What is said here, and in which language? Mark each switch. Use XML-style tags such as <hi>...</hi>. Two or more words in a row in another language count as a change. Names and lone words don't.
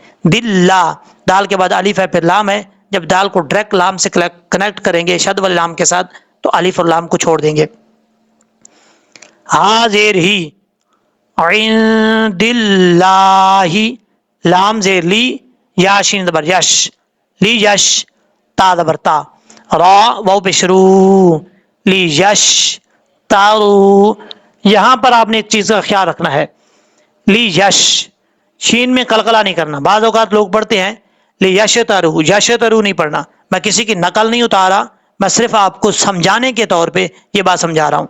<ur>دل، دال کے بعد الف ہے پھر لام ہے، جب دال کو ڈائریکٹ لام سے کنیکٹ کریں گے شد والے لام کے ساتھ تو الف اور لام کو چھوڑ دیں گے. ہا زیر ہی،</ur> <ar>عند اللہ،</ar> <ur>لام زیر لی، یا شین زبر یش، لی یش، تا زبر تا، را واو پہ شروع، لی یش تارو. یہاں پر آپ نے ایک چیز کا خیال رکھنا ہے، لی یش، شین میں قلقلہ نہیں کرنا. بعض اوقات لوگ پڑھتے ہیں لی یش ترو، یش ترو نہیں پڑھنا. میں کسی کی نقل نہیں اتارا، میں صرف آپ کو سمجھانے کے طور پہ یہ بات سمجھا رہا ہوں.</ur>